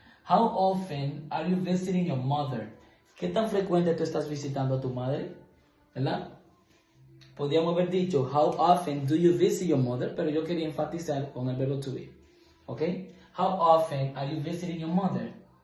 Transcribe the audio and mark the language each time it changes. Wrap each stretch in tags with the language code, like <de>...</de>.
<en>How often are you visiting your mother?</en> <es>¿Qué tan frecuente tú estás visitando a tu madre? ¿Verdad? Podríamos haber dicho,</es> <en>how often do you visit your mother?</en> <es>Pero yo quería enfatizar con el verbo to be. ¿Ok?</es> <en>How often are you visiting your mother?</en>